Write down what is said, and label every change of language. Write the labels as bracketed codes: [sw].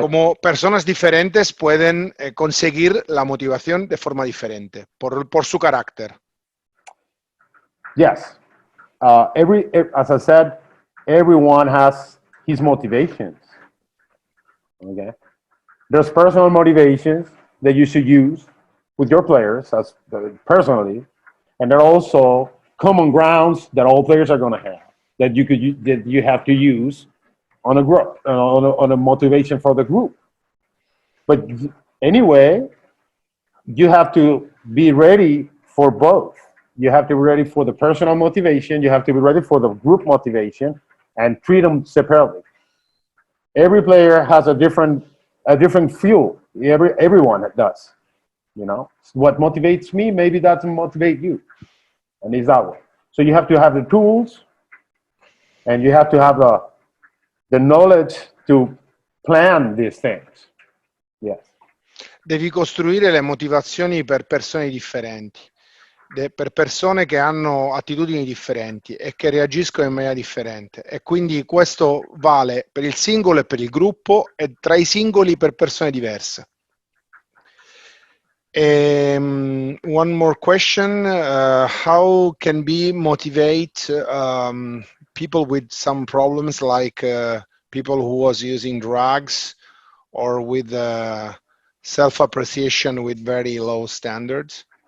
[es] Como personas diferentes pueden conseguir la motivación de forma diferente, por su carácter. [en] Yes. As I said, everyone has his motivations. Okay. There's personal motivations that you should use with your players personally, and there are also common grounds that all players are going to have that you have to use on a group, on a motivation for the group. But anyway, you have to be ready for both. you have to be ready for the personal motivation, you have to be ready for the group motivation, and treat them separately. Every player has a different fuel. Everyone does. You know, what motivates me maybe doesn't motivate you, and it's that way. So you have to have the tools, and you have to have the knowledge to plan these things. Yes. [it] Devi costruire le motivazioni per persone differenti, per persone che hanno attitudini differenti e che reagiscono in maniera differente, e quindi questo vale per il singolo e per il gruppo e tra i singoli per persone diverse. [en] One more question, how can we motivate people with some problems, like people who was using drugs or with self-appreciation with very low standards?